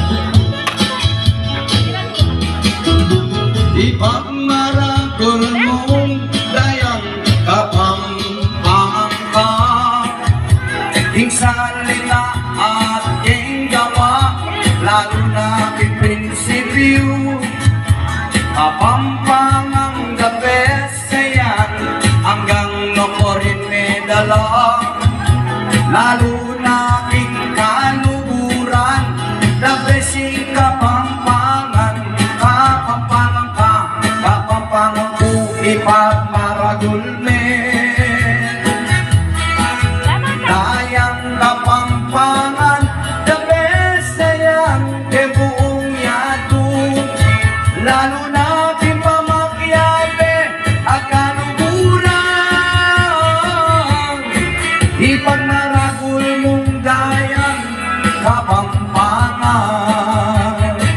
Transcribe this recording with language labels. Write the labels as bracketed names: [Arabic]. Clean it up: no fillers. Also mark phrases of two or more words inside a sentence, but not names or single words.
[Pampanga] Ipagmaragol mong dayang kapampangan ka. Ing salita at ing gawa, lalo na king prinsipyo. Kapampangang [English] the best [Pampanga] sayan, hanggang nokorin medala. Lalo na king kaluburan, [English] the best [Pampanga] ing kapampangan. Kapampangan ka, kapampangan ko ipagmaragol men. Dayang kapampangan, [English] the best [Pampanga] sayan, ke buong yado. Lalo na king pamakyate at kaluburan. Ipagmaragol mong dayang kapampangan.